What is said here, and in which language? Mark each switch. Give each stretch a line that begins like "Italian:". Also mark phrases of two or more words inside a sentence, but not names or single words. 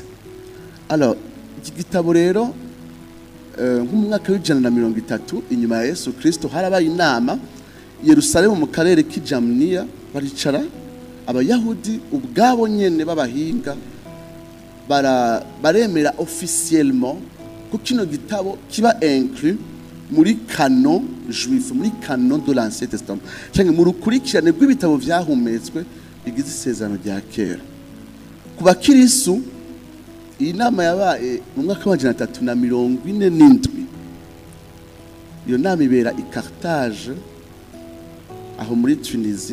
Rundi: Alors iki gitabo rero nk'umwaka w'130 inyuma ya Yesu Kristo harabaye inama Yerusalemu mu karere k'Ijamniya, baricara abayahudi ubwabo nyene b'abahinga baremera officiellement ko kino gitabo kiba inclus muri
French: canon juif,
Rundi: muri
French: canon de l'Ancien Testament,
Rundi: cyangwa mu rukurikirane rw'ibitabo vyahumetswe bigize isezerano rya kera. Ku bakirisu iyi nama yabaye mu mwaka wa 347. Iyo nama ibera i Carthage aho muri Tunisie.